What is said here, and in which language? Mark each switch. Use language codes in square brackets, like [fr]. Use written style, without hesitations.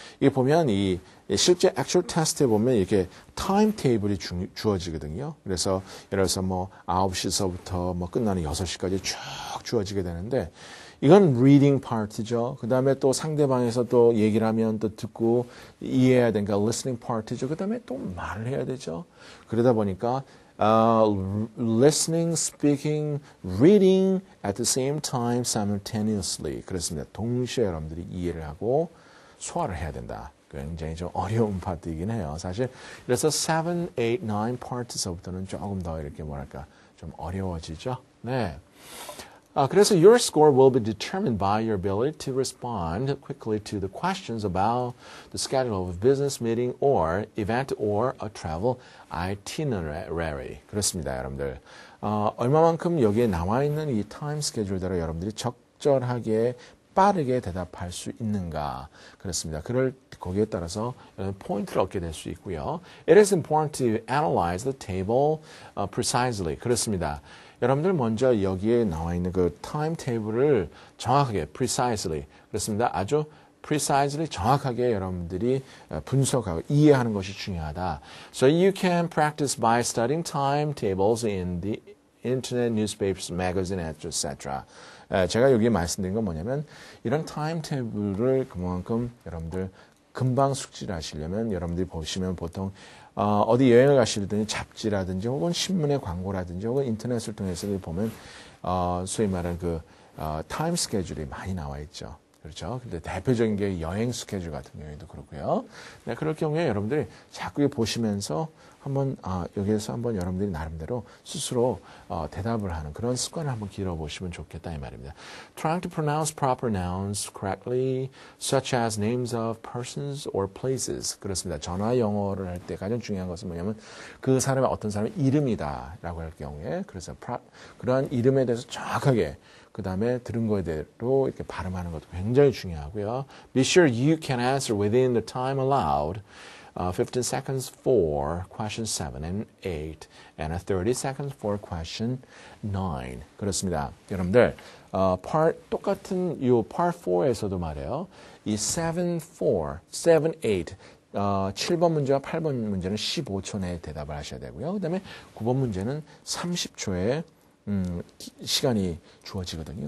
[ko] 이게 보면 이 실제 actual test에 보면 이렇게 타임 테이블이 주어지거든요. 그래서 예를 들어서 9시서부터 끝나는 6시까지 쭉 주어지게 되는데 이건 reading part죠. 그 다음에 또 상대방에서 또 얘기를 하면 또 듣고 이해해야 되니까 listening part죠. 그 다음에 또 말을 해야 되죠. 그러다 보니까 [en] listening, speaking, reading at the same time simultaneously. [ko] 그렇습니다. 동시에 여러분들이 이해를 하고 소화를 해야 된다. 굉장히 좀 어려운 파트이긴 해요. 사실 그래서 7, 8, 9 파트서부터는 조금 더 이렇게 좀 어려워지죠. 네. [en] 그래서 your score will be determined by your ability to respond quickly to the questions about the schedule of a business meeting or event or a travel itinerary. [ko] 그렇습니다, 여러분들. 얼마만큼 여기에 나와 있는 이 타임 스케줄대로 여러분들이 적절하게 빠르게 대답할 수 있는가. 그렇습니다. 거기에 따라서 포인트를 얻게 될 수 있고요. [en] It is important to analyze the table precisely. [ko] 그렇습니다. 여러분들 먼저 여기에 나와 있는 그 타임 테이블을 정확하게, precisely, 그렇습니다. 아주 precisely 정확하게 여러분들이 분석하고 이해하는 것이 중요하다. [en] So you can practice by studying timetables in the internet, newspapers, magazine, etc. [ko] 제가 여기 말씀드린 건 뭐냐면 이런 타임테이블을 그만큼 여러분들 금방 숙지를 하시려면 여러분들이 보시면 보통 어디 여행을 가시더니 잡지라든지 혹은 신문의 광고라든지 혹은 인터넷을 통해서 보면 소위 말하는 타임 스케줄이 많이 나와 있죠. 그렇죠. 근데 대표적인 게 여행 스케줄 같은 경우에도 그렇고요. 네, 그럴 경우에 여러분들이 자꾸 보시면서 여기에서 한번 여러분들이 나름대로 스스로 대답을 하는 그런 습관을 한번 길러보시면 좋겠다 이 말입니다. [en] Trying to pronounce proper nouns correctly, such as names of persons or places. [ko] 그렇습니다. 전화 영어를 할 때 가장 중요한 것은 뭐냐면 그 사람의 어떤 사람의 이름이다라고 할 경우에 그래서 그러한 이름에 대해서 정확하게 그 다음에 들은 거대로 이렇게 발음하는 것도 굉장히 중요하고요. [en] Be sure you can answer within the time allowed. 15 seconds for question 7 and 8 and 30 seconds for question 9. [ko] 그렇습니다. 여러분들 똑같은 이 part 4에서도 말이에요. 이 7, 8 7번 문제와 8번 문제는 15초 내에 대답을 하셔야 되고요. 그 다음에 9번 문제는 30초에 시간이 주어지거든요.